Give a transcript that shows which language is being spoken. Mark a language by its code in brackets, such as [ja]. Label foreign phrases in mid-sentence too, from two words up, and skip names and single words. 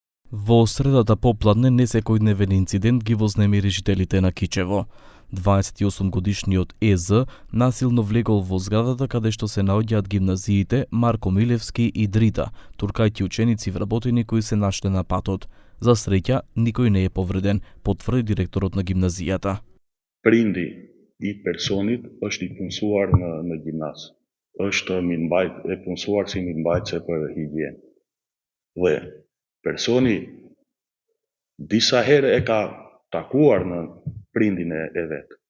[mk] Во средата попладне несекојдневен инцидент ги вознемири жителите на Кичево. 28-годишниот ЕЗ насилно влегол во зградата каде што се наоѓаат гимназиите Марко Милевски и Дрита, туркајќи ученици вработени кои се нашле на патот. За среќа, никој не е повреден, потврди директорот на гимназијата. [sq] Prindi i personit është I punësuar në gjimnaz. Është e punësuar si mirëmbajtëse për higienë. Dhe personi disa herë e ka takuar në prindin e vet.